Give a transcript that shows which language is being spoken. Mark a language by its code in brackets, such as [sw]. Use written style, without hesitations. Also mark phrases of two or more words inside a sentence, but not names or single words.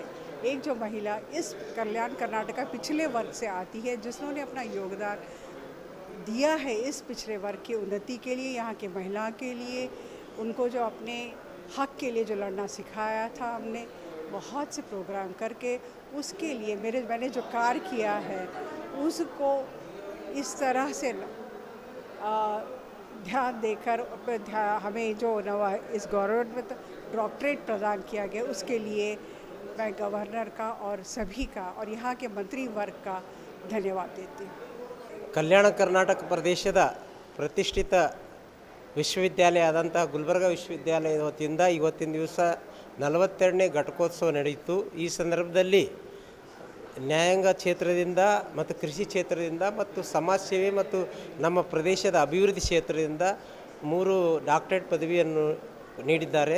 [hi] एक जो महिला इस कल्याण कर्नाटका पिछले वर्ग से आती है, जिन्होंने अपना योगदान दिया है इस पिछड़े वर्ग की उन्नति के लिए, यहाँ के महिलाओं के लिए, उनको जो अपने हक के लिए जो लड़ना सिखाया था हमने, बहुत से प्रोग्राम करके उसके लिए मैंने जो कार्य किया है उसको इस तरह से ध्यान देकर हमें जो इस [en] government doctorate [hi] प्रदान किया गया, उसके लिए मैं गवर्नर का और सभी का और यहाँ के मंत्री वर्ग का धन्यवाद देती हूँ। [kn] ಕಲ್ಯಾಣ ಕರ್ನಾಟಕ ಪ್ರದೇಶದ ಪ್ರತಿಷ್ಠಿತ ವಿಶ್ವವಿದ್ಯಾಲಯ ಆದಂತಹ ಗುಲ್ಬರ್ಗ ವಿಶ್ವವಿದ್ಯಾಲಯದ ವತಿಯಿಂದ ಇವತ್ತಿನ ದಿವಸ 42ನೇ ಘಟಿಕೋತ್ಸವ ನಡೆಯಿತು. ಈ ಸಂದರ್ಭದಲ್ಲಿ ನ್ಯಾಯಾಂಗ ಕ್ಷೇತ್ರದಿಂದ ಮತ್ತು ಕೃಷಿ ಕ್ಷೇತ್ರದಿಂದ ಮತ್ತು ಸಮಾಜ ಸೇವೆ ಮತ್ತು ನಮ್ಮ ಪ್ರದೇಶದ ಅಭಿವೃದ್ಧಿ ಕ್ಷೇತ್ರದಿಂದ 3 ಡಾಕ್ಟರೇಟ್ ಪದವಿಯನ್ನು ನೀಡಿದ್ದಾರೆ.